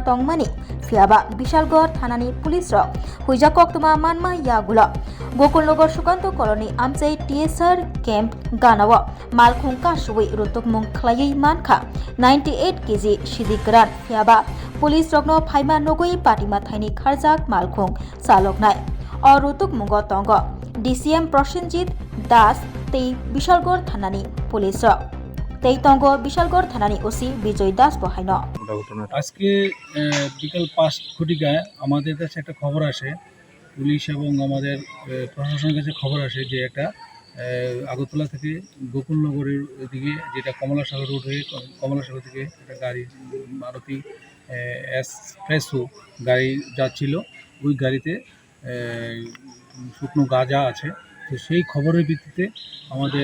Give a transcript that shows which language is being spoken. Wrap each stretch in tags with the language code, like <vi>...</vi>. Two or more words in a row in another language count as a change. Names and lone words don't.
<trp>तंगमानि फियाबा बिशालगढ़ थानानि पुलिस हुइजा कक्तमा मानमा यागुल गकुलनगर सुकान्त कलनी आमचे टीएसआर केम्प गानाव मालखुं कासुबै रुतुकमुं खलायै मानखा 98 केजि सिदिगोरान फियाबा पुलिस रगनो फाइमा नगुई पाटिमा थाइनि खारजाक मालखुं चालकनाय अ रुतुकमुंग तंग डीसीएम प्रसेनजित दास तै बिशालगढ़ थानानि पुलिस तै तंग बिशालगढ़ थानानि ओसि विजय दास बहायन</trp> <bn>আজকে বিকাল 5 ঘটিকায় আমাদের কাছে একটা খবর আসে পুলিশ এবং আমাদের প্রশাসনের কাছে খবর আসে যে একটা আগরতলা থেকে গোকুলনগরের দিকে যেটা কমলাসাগর রোড হয়ে কমলাসাগর থেকে একটা গাড়ি মারুতি এক্সপ্রেসো গাড়ি যাচ্ছিল ওই গাড়িতে শুকনো গাঁজা আছে তো সেই খবরের ভিত্তিতে আমাদের</bn>